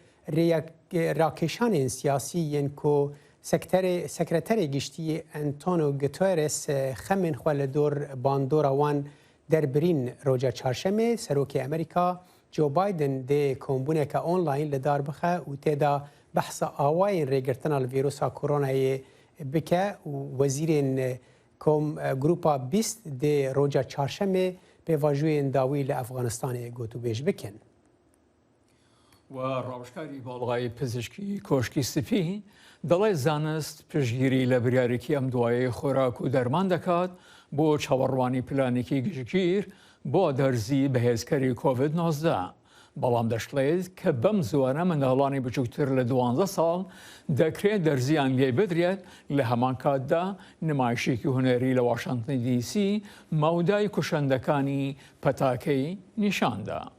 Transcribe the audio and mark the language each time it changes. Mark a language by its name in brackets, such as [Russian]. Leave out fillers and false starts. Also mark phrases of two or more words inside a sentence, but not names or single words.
[Kurdish] rakêşanên siyasî yên ku sekreterê giştî Antonio Guterres xemên xwe li dor bandora wan derbirîn roja çarşemê serokê Amerîka Joe Biden dê kombûneke online li dar bixe û têda behsa awayên rêgirtina li vîrusa koronayê bike û wezîrên Grupa Bîst dê roja çarşemê pêvajûyên dawî li Efganistanê gotûbêj bikin. [Central Kurdish] و ڕاوشکاری باڵغای پزیشکی کۆشکی سپی دەڵێ زانست پشتگیری لە بریارێکی ئەم دوایە خۆراک و دەرمان دەکات بۆ چاوەڕوانی پلانێکی گشتگیر بۆ دەرزی بەهێزکەری کۆڤید-19. بەڵام دەشڵێت کە بەم زوانە منداڵانی بچووکتر لە 12 ساڵ دەکرێت دەرزیان لێ بدرێت لە هەمان کاتدا نمایشێکی هونەری لە واشنگتن دیسی مەودای کوشندەکانی پەتاکەی نیشاندا.